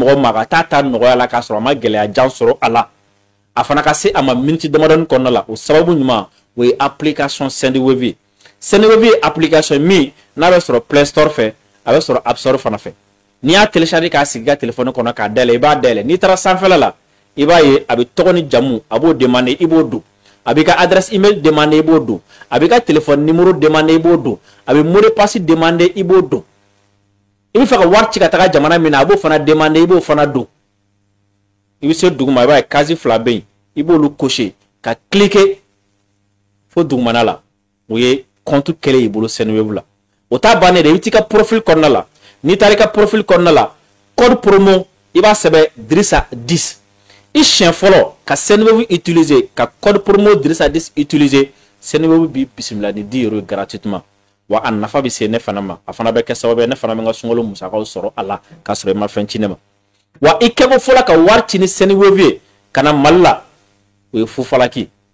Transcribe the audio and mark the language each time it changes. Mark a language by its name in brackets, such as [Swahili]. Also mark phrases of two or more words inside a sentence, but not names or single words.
[Bambara] mɔgɔ ma ka taa nɔgɔya la k'a sɔrɔ a ma gɛlɛya jan sɔrɔ a la a fana ka se a ma miniti damadɔni kɔnɔna la o sababu ɲuman o ye application Sendwave Sendwave application min n'a bɛ sɔrɔ Play Store fɛ a bɛ sɔrɔ App Store fana fɛ n'i y'a télécharger k'a sigi i ka téléphone kɔnɔ k'a dayɛlɛ i b'a dayɛlɛ n'i taara sanfɛla la i b'a ye a bɛ tɔgɔ ni jamu a b'o demander i b'o don a b'i ka [French] adresse email [Bambara] demander i b'o don a b'i ka [French] téléphone numéro [Bambara] demander i b'o don a bɛ [French] mot de passe [Bambara] demander i b'o don i bɛ fɛ ka wari ci ka taga jamana min na a b'o fana demander i b'o fana don i bɛ se duguma i b'a ye case fila bɛ yen i b'olu cocher ka cliquer fo dugumana la o ye compte kɛlen y'i bolo Sendwave la o t'a bannen dɛ i bɛ t'i ka profil kɔnɔna la n'i taara i ka profil kɔnɔna la [French] code promo [Bambara] i b'a sɛbɛn Drissa 10 i siɲɛ fɔlɔ ka Sendwave utiliser ka [French] code promo [Bambara] Drissa 10 utiliser Sendwave bi bisimila ni 10 € gratuitement wa a nafa bɛ se ne fana ma a fana bɛ kɛ sababu ye ne fana bɛ n ka sunkalo musakaw sɔrɔ a la k'a sɔrɔ i ma fɛn ci ne ma wa i kɛko fɔlɔ ka wari ci ni Sendwave ye ka na Mali la o ye fufalaki